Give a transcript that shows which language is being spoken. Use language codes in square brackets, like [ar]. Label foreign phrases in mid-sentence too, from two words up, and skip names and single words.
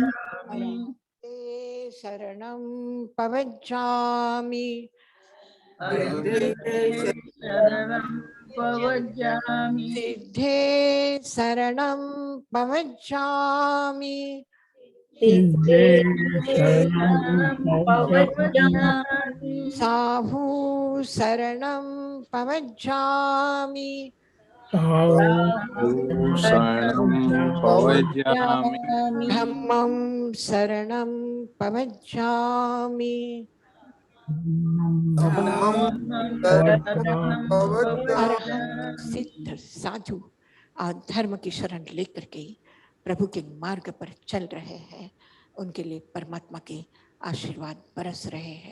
[pra] अरहते शरणं पवज्जामि, सिद्धे शरणं पवज्जामि, साहु शरणं पवज्जामि, धम्मं शरणं पवज्जामि, [hi] अरहंत सिद्ध साधु और धर्म की शरण लेकर के प्रभु के मार्ग पर चल रहे हैं, उनके लिए परमात्मा के आशीर्वाद बरस रहे हैं।